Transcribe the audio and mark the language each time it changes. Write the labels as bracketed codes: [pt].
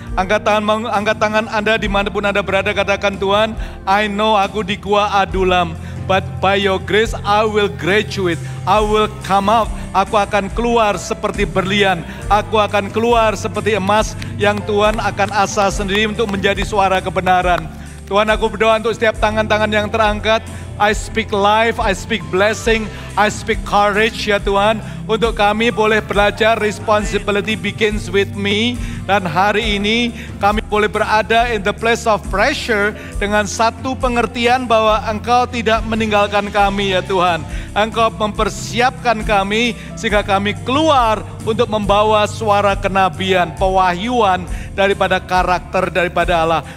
[id] Angkat tangan Anda dimanapun Anda berada, katakan, Tuhan, [en] I know [id] aku di gua Adulam, [en] but by your grace I will graduate, I will come out. [id] Aku akan keluar seperti berlian, aku akan keluar seperti emas yang Tuhan akan asah sendiri untuk menjadi suara kebenaran. Tuhan, aku berdoa untuk setiap tangan-tangan yang terangkat. [en] I speak life, I speak blessing, I speak courage [id] ya Tuhan. Untuk kami boleh belajar, [en] responsibility begins with me. [id] Dan hari ini kami boleh berada [en] in the place of pressure [id] dengan satu pengertian bahwa Engkau tidak meninggalkan kami ya Tuhan. Engkau mempersiapkan kami sehingga kami keluar untuk membawa suara kenabian, pewahyuan daripada karakter daripada Allah.